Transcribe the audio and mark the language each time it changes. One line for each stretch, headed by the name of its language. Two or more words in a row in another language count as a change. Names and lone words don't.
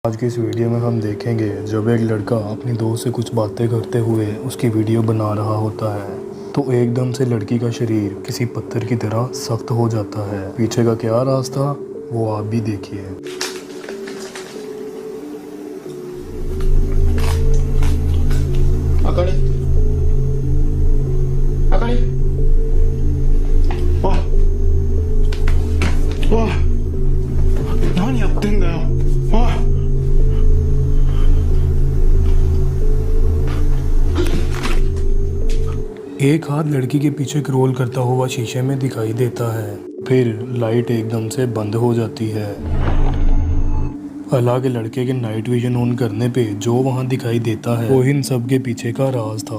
Hindi: आज की इस वीडियो में हम देखेंगे जब एक लड़का अपनी दोस्त से कुछ बातें करते हुए उसकी वीडियो बना रहा होता है तो एकदम से लड़की का शरीर किसी पत्थर की तरह सख्त हो जाता है। पीछे का क्या राज था वो आप भी देखिए।
Japanese: あかりあかりおいおい何やってんだよおい
Hindi: एक हाथ लड़की के पीछे क्रॉल करता हुआ शीशे में दिखाई देता है, फिर लाइट एकदम से बंद हो जाती है। हालांकि लड़के के
English: night vision
Hindi: ऑन करने पे जो वहां दिखाई देता है वो इन सब के पीछे का राज था।